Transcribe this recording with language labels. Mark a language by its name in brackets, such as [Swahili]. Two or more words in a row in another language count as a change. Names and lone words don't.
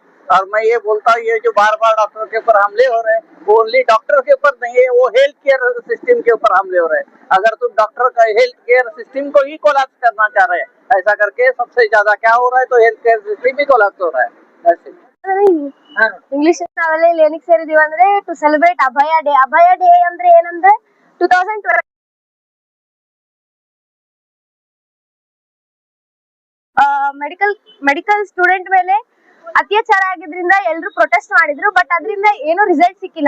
[Hindi] और मैं ये बोलता हूँ, ये जो बार बार डॉक्टर के ऊपर हमले हो रहे हैं वो ओनली डॉक्टर के ऊपर नहीं है, वो [English] health care system [Hindi] के ऊपर हमले हो रहे हैं। अगर तुम डॉक्टर का [English] health care system [Hindi] को ही कोलैप्स करना चाह रहे हैं, ऐसा करके सबसे ज्यादा क्या हो रहा है, तो [English] health care system [Hindi] ही कोलैप्स हो रहा है। [Kannada] ಇಂಗ್ಲಿಷ್ ನಾವೆಲ್ಲ ಇಲ್ಲಿ ಏನಕ್ಕೆ ಸೇರಿದೀವಿ ಅಂದ್ರೆ [English] to celebrate [Kannada] ಅಭಯ ಡೇ. ಅಭಯ ಡೇ ಅಂದ್ರೆ ಏನಂದ್ರೆ 2020 [English] medical student [Kannada] ಮೇಲೆ ಅತ್ಯಾಚಾರ ಆಗಿದ್ರಿಂದ ಎಲ್ಲರೂ ಪ್ರೊಟೆಸ್ಟ್ ಮಾಡಿದ್ರು, ಬಟ್ ಅದರಿಂದ ಏನು ರಿಸಲ್ಟ್ ಸಿಕ್ಕಿಲ್ಲ.